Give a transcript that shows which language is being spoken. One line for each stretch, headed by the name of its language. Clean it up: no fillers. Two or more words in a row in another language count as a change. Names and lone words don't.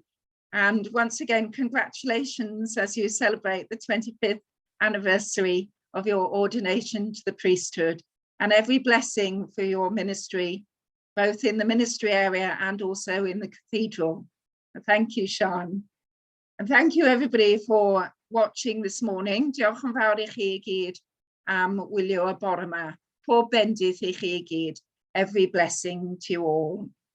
English: And once again, congratulations as you celebrate the 25th anniversary of your ordination to the priesthood, and every blessing for your ministry, both in the ministry area and also in the cathedral. Thank you, Sian. And thank you everybody for watching this morning.
Welsh: Diolch yn fawr I chi I gyd am wylio y bore yma. Pob bendith I chi I gyd.
English: Every blessing to you all.